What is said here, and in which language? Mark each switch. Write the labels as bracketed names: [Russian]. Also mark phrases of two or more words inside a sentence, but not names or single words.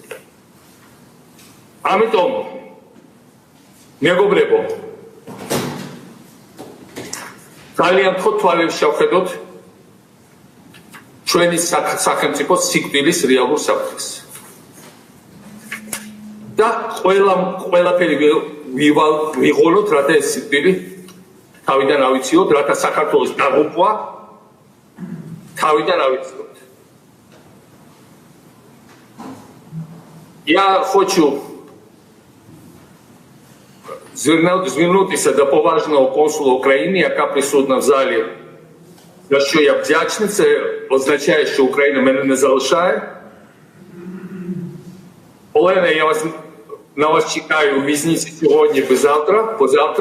[Georgian] ამიტომ მეგობრებო, ძალიან ხო თვალებს შევხედოთ ჩვენი სახელმწიფოს სიკვდილის რეალურ საფრთხეს. და ყველაფერი ვიღოლოთ, რათა ეს სიკვდილი თავიდან ავიციოთ, რათა საქართველოს დაღუპვა თავიდან ავიციოთ. [Ukrainian] Я хочу звернутися до поважного консула України, яка присутня в залі, за що я вдячний. Це означає, що Україна мене не залишає. Олена, я на вас чекаю у в'язниці сьогодні, позавтра.